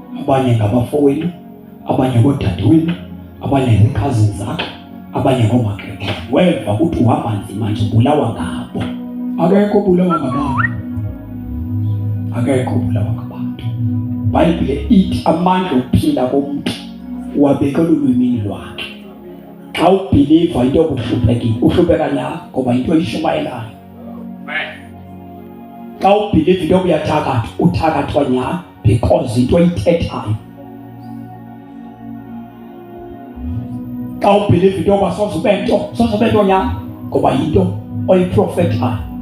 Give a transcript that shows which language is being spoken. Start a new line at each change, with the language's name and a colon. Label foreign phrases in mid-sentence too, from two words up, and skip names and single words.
Xhosa: abanye ngabafowenu, abanye ngoodadewenu, abanye zicousins zakho, abanye ngoomakhekhe. Weva ukuthi uhamba nzima nje, ubulawa ngabo. Akekho ubulawa ngabantu, akekho ubulawa ngabantu. Ibhayibhile ithi amandla okuphila komuntu uwabekela ulwimini lwakhe. Xa ubhiliva into yokuhluphekile, uhlupheka nyhani ngoba into oyishumayelayo. Xa ubhiliva into yokuyathakatha, uthakathwa nyhani because into oyithethayo. Xa ubhiliva into yoba sozube nto nyhani ngoba yinto oyiprofethayo.